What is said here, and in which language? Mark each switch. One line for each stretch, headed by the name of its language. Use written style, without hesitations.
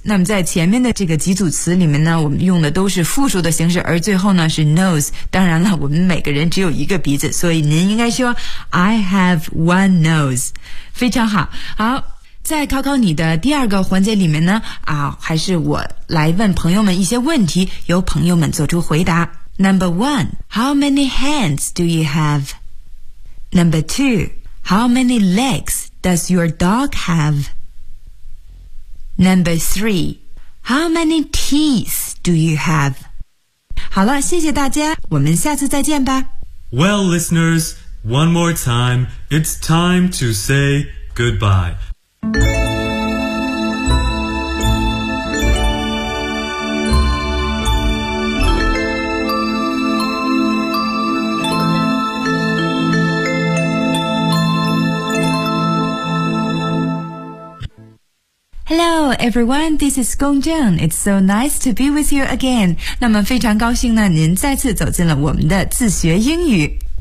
Chinese: 那么在前面的这个几组词里面呢，我们用的都是复数的形式，而最后呢是 nose。当然了，我们每个人只有一个鼻子，所以您应该说
English: I have one nose。
Chinese: 非常好。好，在考考你的第二个环节里面呢，啊，还是我来问朋友们一些问题，由朋友们做出回答。
English: Number one, how many hands do you have? Number two, how many legs does your dog have? Number three, how many teeth do you have?
Chinese: 好了，谢谢大家，我们下次再见吧。
English: Well, listeners, one more time, it's time to say goodbye. Hello, everyone. This is Gong Zheng. It's so nice to be with you again.
Chinese: 那么非常高兴呢，您再次走进了我们的自学英语。